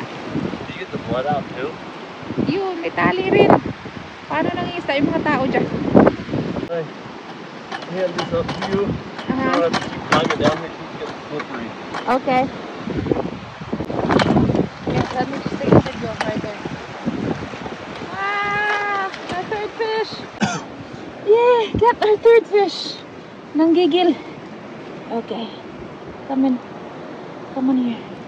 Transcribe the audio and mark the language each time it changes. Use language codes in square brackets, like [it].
[en] Do you get the blood out too? [tl] Yun, may tali rin. Paano nangingisda yung mga tao dyan? [en] I hand this up to you. You don't have to keep climbing down here. Keep getting slippery. Okay. Yes, let me just take a video right there. Ah, our third fish. Yay, got our third fish. Nanggigil. Okay. Come in. Come on here.